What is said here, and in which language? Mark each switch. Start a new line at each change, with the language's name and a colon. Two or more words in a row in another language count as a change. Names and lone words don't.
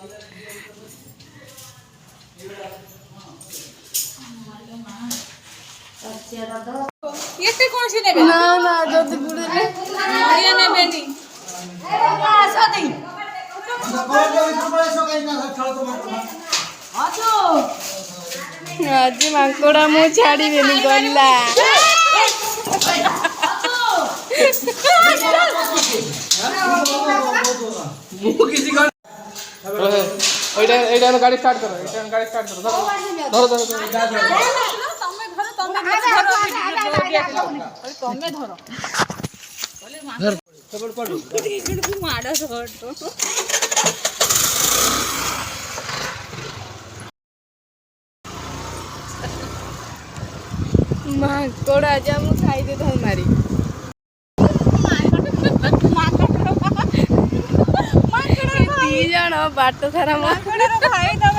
Odia: ଏତେ କଣ ସେ ନେବେ ନା ନା ଯଦି ବୁଡ଼ିଲେ ନଡ଼ିଆ ନେବେନି ଆଜି ମାଙ୍କଡ଼ ମୁଁ ଛାଡ଼ିବେନି ଗଲା
Bangla: এইটা গাড়ি স্টার্ট করো গাড়ি স্টার্ট করো ধরো ধরো ধরো
Odia: ତମେ ଧର ମାଡ଼ ମାଙ୍କଡ଼ ଆଜି ଆମକୁ ଖାଇଦେଇଥାଉ ମାରି ଦି ଜଣ ବାଟ ସାରା ମାଙ୍କଡ଼